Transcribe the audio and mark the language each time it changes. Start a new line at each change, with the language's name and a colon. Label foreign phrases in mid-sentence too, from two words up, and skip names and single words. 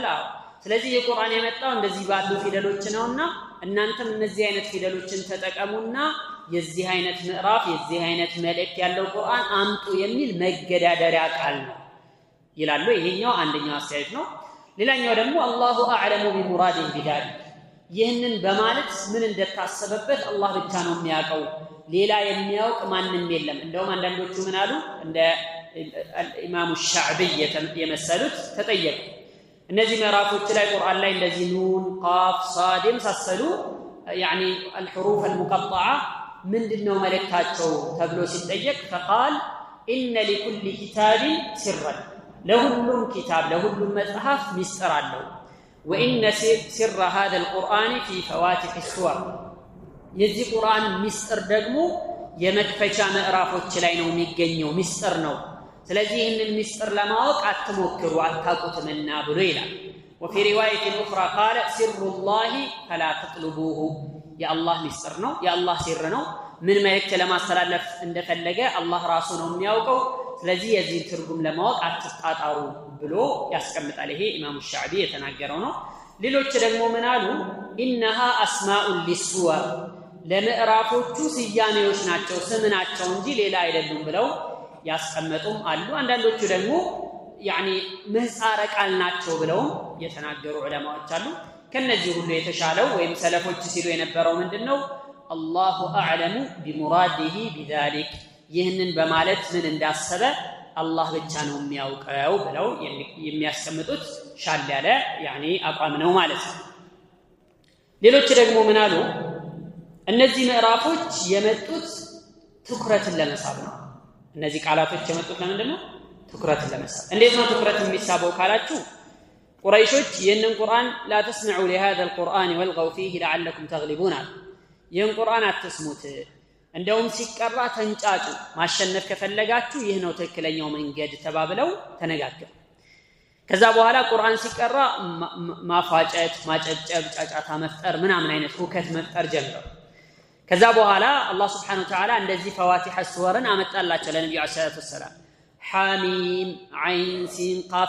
Amharic: ስለዚህ የቁርአን የመጣው እንደዚህ ባሉ ፊደሎች ነውና እናንተም እነዚህ አይነት ፊደሎችን ተጠቀሙና የዚህ አይነት ምዕራፍ የዚህ አይነት መልእክት ያለው ቁርአን አምጡ የሚል መገዳደሪያ ቃል ነው ይላሉ። ይሄኛው አንደኛው አስተያየት ነው። ሌላኛው ደግሞ
Arabic: الله أعلم بمراده بذلك
Amharic: ይህንን በማለት ምን እንደታሰበበት አላህ ብቻ ነው የሚያውቀው፣ ሌላ የሚያውቅ ማንም የለም። እንደውም አንዳንዶቹ ምን አሉ እንደ ኢማሙ ሻዕቢይ የመሰሉት ተጠየቁ። እነዚህ ምዕራፎች ላይ ቁርአን ላይ እንደዚህ ኑን ቃፍ ሳድ የመሳሰሉ
Arabic: يعني الحروف المقطعة
Amharic: ምንድነው መልእክታቸው ተብሎ ሲጠየቅ
Arabic: فقال إن لكل كتاب سرا
Amharic: ለሁሉም ኪታብ ለሁሉም መጽሐፍ ሚስጥር አለው።
Arabic: وإن سر هذا القرآن في فواتح السور
Amharic: የዚህ ቁርአን ሚስጥር ደግሞ የመክፈቻ ምዕራፎች ላይ ነው የሚገኘው ሚስጥር ነው ስለዚህ ይህንን ሚስጥር ለማወቅ አትሞክሩ አታቁትምና ብሎ ይላል
Arabic: وفي روايه اخرى قال سر الله فلا تطلبوه يا الله
Amharic: ሚስጥር ነው
Arabic: يا الله سر
Amharic: ነው ምን መልእክት ለማስተላለፍ እንደፈለገ አላህ ራሱ ነው የሚያውቀው ስለዚህ የዚህ ትርጉም ለማወቅ አትጣጣሩ ብሎ ያስቀምጣል ይሄ ኢማሙ ሻዕቢ የተናገረው ነው ሌሎች ደግሞ ምን አሉ
Arabic: انها اسماء للسور
Amharic: ለምዕራፎቹ ስያሜዎች ናቸው ስም ናቸው እንጂ ሌላ አይደሉም ብለው ያስቀመጡም አሉ አንዳንዶቹ ደግሞ يعني ምህጻረ ቃል ናቸው ብለው የተናገሩ ዑለማዎች አሉ ከነዚህ ሁሉ የተሻለው ወይም ሰለፎች ሲሉ የነበረው ምንድነው
Arabic: الله اعلم بمراده بذلك
Amharic: ይህንን በማለት ምን እንዳሰበ አላህ ብቻ ነው የሚያውቀው ብለው የሚያስቀምጡት ሻል ያለ يعني አቋም ነው ማለት ነው ሌሎች ደግሞ ምን አሉ እነዚህ ምዕራፎች የመጡት ትኩረትን ለመሳብ ነው እነዚህ ቃላቶች የመጡት ለምንድነው ትኩረትን ለመሳብ እንዴት ነው ትኩረት የሚሳበው ካላችሁ ቁረይሾች ይህንን ቁርአን
Arabic: لا تسمعوا لهذا القرآن والغوا فيه لعلكم تغلبون
Amharic: ይህን ቁርአን አትስሙት እንደውም ሲቀራ ተንጫጩ ማሸነፍ ከፈለጋችሁ ይህ ነው ትክክለኛው መንገድ ተባብለው ተነጋገሩ ከዛ በኋላ ቁርአን ሲቀራ ማፋጨት ማጨጨብ ጫጫታ መፍጠር ምናምን አይነት ሁከት መፍጠር ጀመሩ ከዛ በኋላ አላህ
Arabic: سبحانه وتعالى
Amharic: እንደዚህ ፈዋቲህ ሱወርን አመጣላቸው ለነብዩ
Arabic: صلى الله عليه وسلم
Amharic: ሐሚም አይን ሲን ቃፍ